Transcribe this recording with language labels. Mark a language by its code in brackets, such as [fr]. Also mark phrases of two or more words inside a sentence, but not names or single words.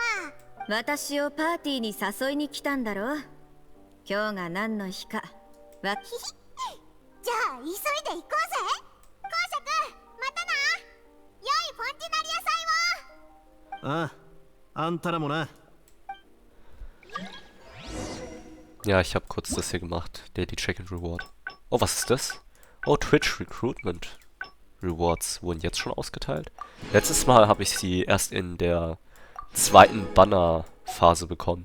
[ja] 私をパーティーに誘いに来たんだろう。今日が何の日かじゃあ急いで行こうぜ。公爵、またな。良いフォンティナリア祭を。ああ、あんたらもな。 [de] Ja, ich habe kurz das hier gemacht. [en] Daily Check and Reward. [de] Oh, was ist das? Oh, Twitch Recruitment Rewards wurden jetzt schon ausgeteilt. Letztes Mal habe ich sie erst in der zweiten Bannerphase bekommen.